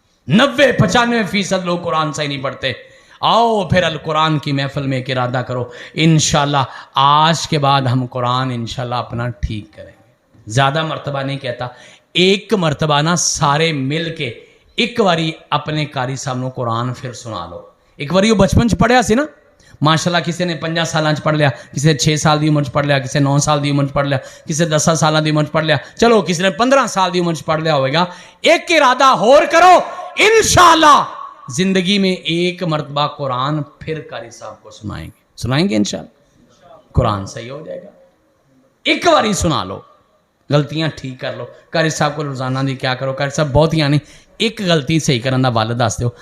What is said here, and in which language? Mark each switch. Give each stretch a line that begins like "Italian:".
Urdu: 90-95% لوگ قرآن صحیح نہیں پڑھتے. آؤ پھر القرآن کی محفل میں ایک ارادہ کرو، انشاءاللہ آج کے بعد ہم قرآن انشاءاللہ اپنا ٹھیک کریں گے. زیادہ مرتبہ نہیں کہتا،
Punjabi: ایک مرتبہ نا سارے مل کے ایک واری اپنے قاری صاحب نو قرآن پھر سنا لو. ایک واری وہ بچپن چ پڑھیا سی نا، ماشاءاللہ کسی نے 5 سالاں چ پڑھ لیا، کسی نے 6 سال دی عمر چ پڑھ لیا، کسی نے 9 سال دی عمر چ پڑھ لیا، کسی نے 10 سالاں دی عمر چ پڑھ لیا، چلو کسی نے 15 سال دی عمر چ پڑھ لیا ہوئے گا.
Urdu: ایک ارادہ اور کرو، انشاءاللہ زندگی میں ایک مرتبہ قرآن پھر قاری صاحب کو سنائیں گے انشاءاللہ. قرآن صحیح ہو جائے گا. ایک باری سنا لو، غلطیاں ٹھیک کر لو.
Punjabi: قاری صاحب کو روزانہ دی کیا کرو، قاری صاحب بہت ہی نہیں، ایک غلطی صحیح کرن دا ول دس دیو.